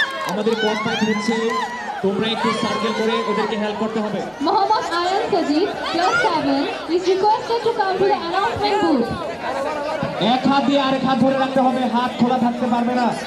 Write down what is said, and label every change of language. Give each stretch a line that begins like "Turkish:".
Bangla: আমাদের coach fight হচ্ছে, তোমরা একটু সার্কেল করে ওদেরকে হেল্প করতে হবে।
English: Mohammad Ayan Sajid, class 7, is requested to come to the announcement booth.
Bangla: এক হাত দিয়ে আরেক হাত ধরে রাখতে হবে, হাত খোলা থাকতে পারবে না।